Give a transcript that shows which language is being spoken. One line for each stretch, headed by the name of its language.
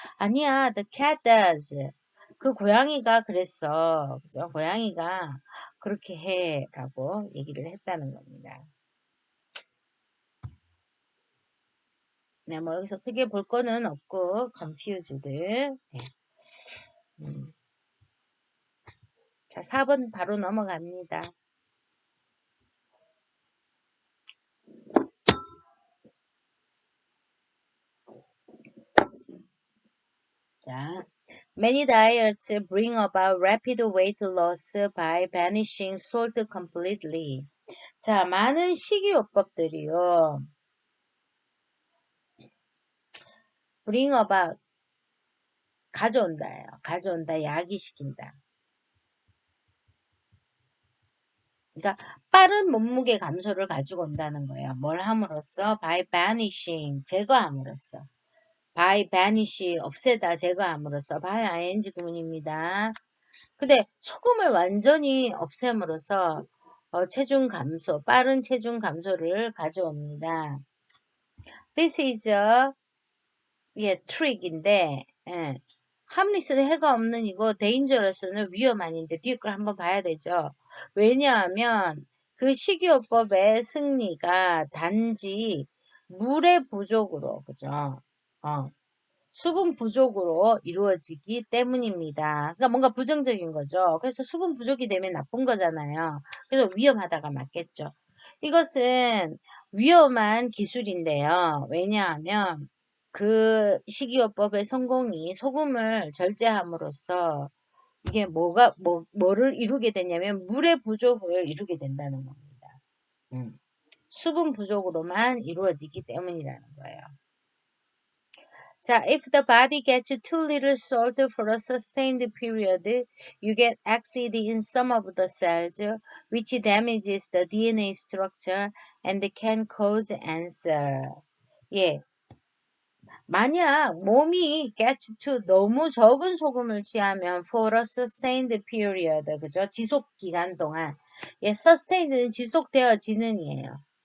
Korean: 아니야,
English: the cat does.
Korean: 그 고양이가 그랬어. 그죠? 고양이가 그렇게 해라고 얘기를 했다는 겁니다. 네, 뭐 여기서 크게 볼 거는 없고 confused. 네. 자, 4번 바로 넘어갑니다.
English: 자, many diets bring about rapid weight loss by banishing salt completely.
Korean: 자, 많은 식이요법들이요.
English: bring about
Korean: 가져온다예요. 가져온다, 야기시킨다. 그러니까 빠른 몸무게 감소를 가지고 온다는 거예요. 뭘 함으로써?
English: by banishing,
Korean: 제거함으로써.
English: by banish,
Korean: 없애다, 제거함으로써. by ing 구문입니다. 근데 소금을 완전히 없앰으로써 체중 감소, 빠른 체중 감소를 가져옵니다.
English: This is a trick인데, 예.
Korean: harmless는 해가 없는 이고 dangerous는 위험한인데 뒤에 걸 한번 봐야 되죠. 왜냐하면 그 식이요법의 승리가 단지 물의 부족으로, 그죠? 수분 부족으로 이루어지기 때문입니다. 그러니까 뭔가 부정적인 거죠. 그래서 수분 부족이 되면 나쁜 거잖아요. 그래서 위험하다가 맞겠죠. 이것은 위험한 기술인데요. 왜냐하면 그 식이요법의 성공이 소금을 절제함으로써 이게 뭐를 이루게 되냐면 물의 부족을 이루게 된다는 겁니다. 수분 부족으로만 이루어지기 때문이라는 거예요.
English: 자, if the body gets too little salt for a sustained period, you get acid in some of the cells, which damages the DNA structure and can cause cancer.
Korean: 예. 만약 몸이
English: gets to
Korean: 너무 적은 소금을 취하면
English: for a sustained period,
Korean: 그죠? 지속 기간 동안. 예, sustained는 지속되어지는이에요.